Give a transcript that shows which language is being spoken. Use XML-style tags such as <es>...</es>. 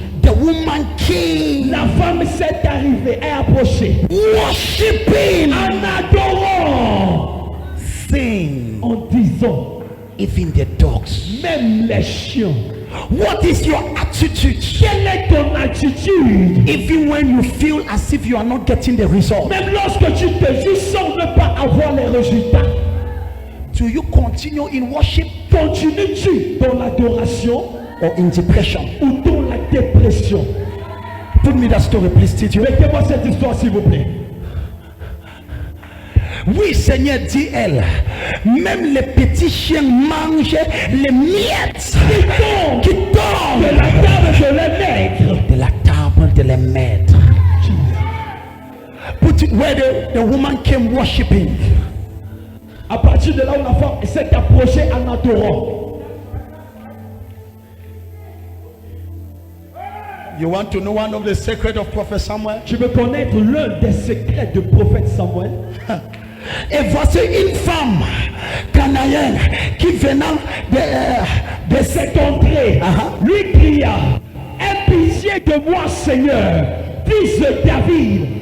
<en>The woman came,</en> <fr>La femme s'est arrivée et approchée,</fr> <en>worshiping,</en> <fr>en adorant,</fr> <en>saying,</en> <fr>en disant,</fr> <en>even the dogs.</en> <fr>même les chiens.</fr> <en>What is your attitude?</en> <fr>Quelle est ton attitude?</fr> <en>Even when you feel as if you are not getting the result,</en> <fr>Même lorsque tu te dis sans ne pas avoir les résultats,</fr> <en>do you continue in worship</en> <fr>continues-tu dans l'adoration</fr> <en>or in depression?</en> <fr>ou dans la dépression?</fr> <en>Put me that story, please, Tito.</en> <fr>Mettez-moi cette histoire, s'il vous plaît. Oui, Seigneur, dit elle, même les petits chiens mangent les miettes qui tombent De la table de les maîtres. de la table de les maîtres.</fr> <en>Put it where the woman came worshiping.</en> <fr>À partir de là où la femme s'est approchée en adorant.</fr> <en>You want to know one of the secrets of Prophet Samuel?</en> <fr>Tu veux connaître l'un des secrets du prophète Samuel? Et voici une femme cananéenne qui venant De cette entrée, lui cria, aie pitié de moi, Seigneur, fils de David.</fr>